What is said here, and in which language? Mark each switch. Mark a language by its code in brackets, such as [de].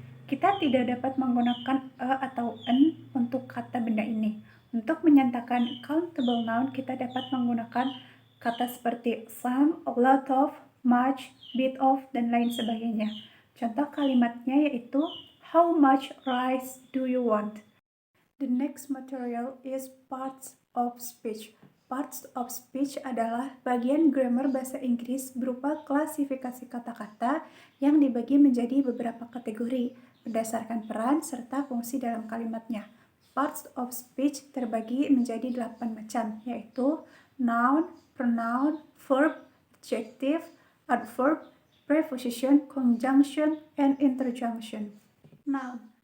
[id] Kita tidak dapat menggunakan a atau n untuk kata benda ini. Untuk menyatakan countable noun, kita dapat menggunakan kata seperti some, a lot of, much, bit of, dan lain sebagainya. Contoh kalimatnya yaitu [en] how much rice do you want? The next material is parts of speech. [id] Parts of speech adalah bagian grammar bahasa Inggris berupa klasifikasi kata-kata yang dibagi menjadi beberapa kategori berdasarkan peran serta fungsi dalam kalimatnya. Parts of speech terbagi menjadi 8 macam, yaitu noun, pronoun, verb, adjective, adverb, preposition, conjunction, and interjunction. Noun.